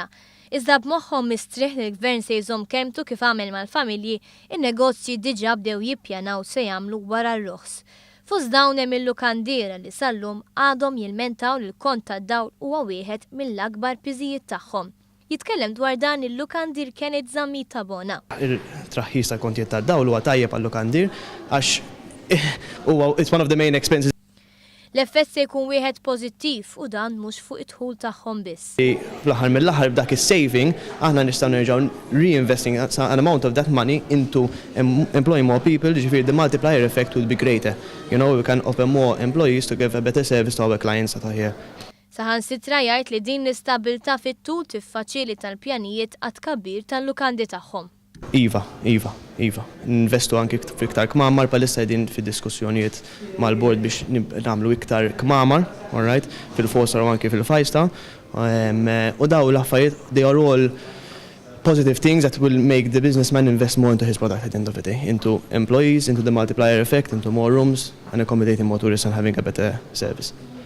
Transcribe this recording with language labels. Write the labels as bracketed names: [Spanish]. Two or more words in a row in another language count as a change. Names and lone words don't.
[Maltese] Iżda b'moħħhom mistrieħ li l-Gvern se jżomm kelmtu kif għamel mal-familji, in-negozji diġa bdew jippjanaw se jagħmlu wara r-roħs. Fost dawn hemm il-lukandiera li sal-lum għadhom jilmentaw li l-kont tad-dawl huwa wieħed mill-akbar piżijiet tagħhom. Jitkellem dwar dan il-lukandir kienet Żammi ta' Bona. Il-traħħis tal-kontijiet tad-dawl huwa tajjeb għall-lukandir għax [English] it's one of the main expenses. [Maltese] L-effett se jkun wieħed pożittiv u dan mhux fuq id-dħul tagħhom biss. Fl-aħħar mill-aħħar b'dak is-saving aħna nistgħu nerġgħu [English] reinvesting an amount of that money into employing more people, ġifieri the multiplier effect will be greater. You know, we can open more employees to give a better service to our clients that are here. [Maltese] Saħansitra jgħid li din l-istabilità fit-tul tiffaċilita l-pjanijiet għat-tkabbir tal-lukandi tagħhom. Iva. Investu anki fiktar kmamar palissa din fid-diskussjonijiet mal-bord biex nagħmlu iktar kmamar, [English] all right, [Maltese] fil-Foster u anki fil-Fajsta. U daw l-affarijiet, [English] they are all positive things that will make the businessman invest more into his product at the end of the day, into employees, into the multiplier effect, into more rooms, and accommodating more tourists and having a better service.